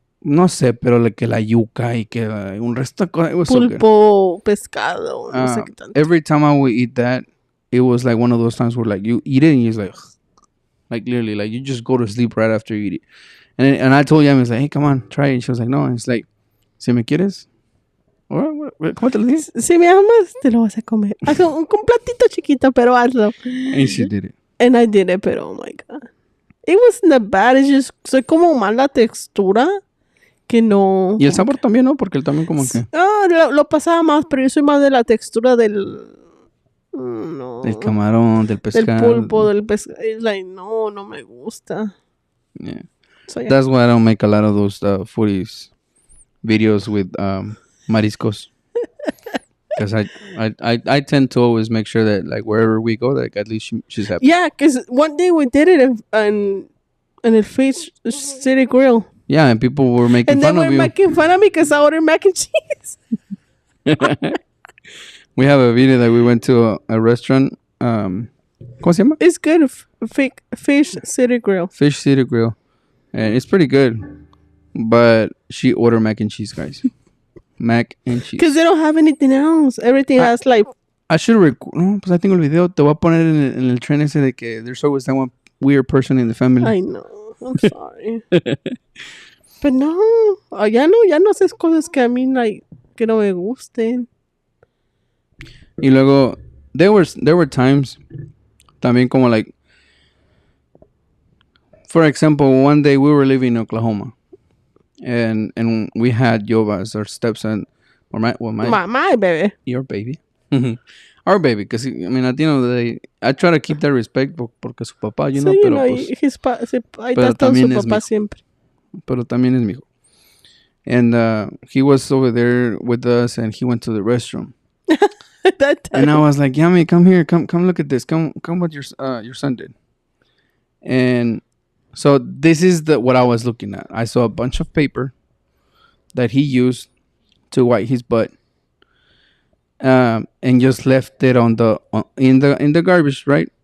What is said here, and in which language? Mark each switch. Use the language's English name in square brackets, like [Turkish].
[Spanish] No sé, pero que la yuca y que un resto de cosas. [English] It was so good. [Spanish] Pulpo, pescado, no sé qué tanto. [English] Every time I would eat that, it was like one of those times where like you eat it and you're like literally, like you just go to sleep right after you eat it. And I told Yami, I was like, hey, come on, try it. And she was like, no. And it's like, [Spanish] si me quieres, ¿cómo te lo dije? Si me amas, te lo vas a comer. Haz un platito chiquito, pero hazlo. [English] And she did it. And I did it, pero oh my God. It wasn't that bad. It's just, [Spanish] soy como mala textura que no. Y el sabor también, ¿no? Porque él también como que... lo pasaba más, pero yo soy más de la textura del... No. Del camarón, del pescado. Del pulpo, del pescado. [English] It's like, [Spanish] no me gusta. [English] Yeah. So, yeah. That's why I don't make a lot of those foodies videos with mariscos. Because I tend to always make sure that like wherever we go, like at least she's happy. Yeah, because one day we did it in the Fish City Grill. Yeah, and people were making fun of you. And they were making fun of me because I ordered mac and cheese. We have a video that we went to a restaurant. [Spanish] ¿Cómo se llama? [English] It's good. Fish City Grill. Fish City Grill. And it's pretty good. But she ordered mac and cheese, guys. Mac and cheese. Because they don't have anything else. Everything has like... I should [Spanish] no, pues ahí tengo el video. Te voy a poner en el tren ese de que [English] there's always that one weird person in the family. I know. I'm sorry. But no. [Spanish] Ya no haces cosas que a mí like, que no me gusten. Y luego, [English] there were times [Spanish] también como [English] like, for example, one day we were living in Oklahoma. And we had Yoba as our stepson, or my baby, your baby, our baby. Because I mean, at the end of the day, I try to keep that respect [Spanish] porque su papá, [English] you know. So, [Spanish] pero ahí está todo su papá siempre. Pero también es mi hijo. [English] And he was over there with us, and he went to the restroom. And I was like, Yami, come here, come look at this, come what your son did. And so this is what I was looking at. I saw a bunch of paper that he used to wipe his butt, and just left it in the garbage, right?